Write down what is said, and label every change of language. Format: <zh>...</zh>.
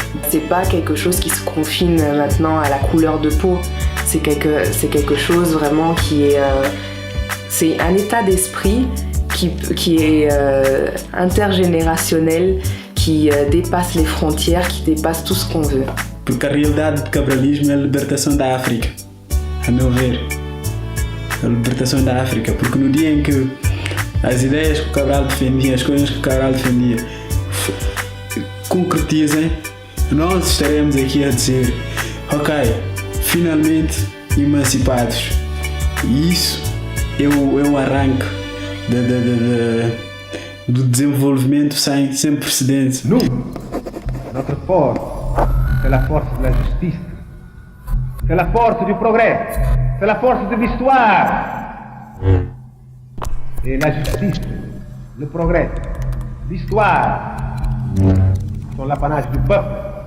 <fr>C'est pas quelque chose qui se confine maintenant à la couleur de peau. C'est quelque chose vraiment qui est... c'est un état d'esprit qui est intergénérationnel, qui dépasse les frontières, qui dépasse tout ce qu'on veut.</fr> <pt>Porque a realidade do cabralismo é a libertação da África, a meu ver. A libertação da África, porque no dia em que as ideias que o Cabral defendia, as coisas que o Cabral defendia concretizem, nós estaremos aqui a dizer, ok, finalmente emancipados. E isso é o arranque do desenvolvimento sem precedentes.</pt> <fr>Nous, notre force, c'est la force de la justice, c'est la force du progrès, c'est la force de l'histoire. Et la justice, le progrès, l'histoire sont l'apanage du peuple.</fr>